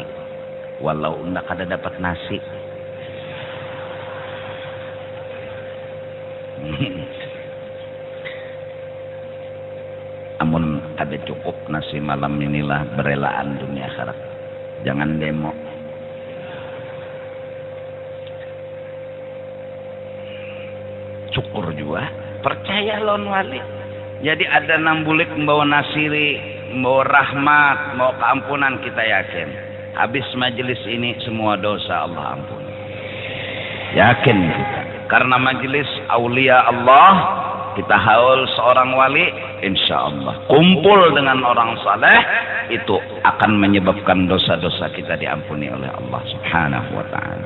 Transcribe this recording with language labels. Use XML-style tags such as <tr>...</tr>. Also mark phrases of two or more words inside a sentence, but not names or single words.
<bjn>Walau unda kada dapat nasi. Amun ada cukup nasi malam inilah berelaan dunia akhirat.</bjn> <id>Jangan demo. Syukur juga.</id> <bjn>Percaya lawan wali. Jadi ada nambulik membawa nasiri,</bjn> <id>membawa rahmat, membawa keampunan, kita yakin. Habis majelis ini semua dosa Allah ampun. Yakin kita. Karena majelis</id> <ar>aulia Allah,</ar> <id>kita haul seorang wali,</id> <ar>insya Allah</ar> <id>kumpul dengan orang saleh, itu akan menyebabkan dosa-dosa kita diampuni oleh Allah</id> <ar>subhanahu wa ta'ala.</ar>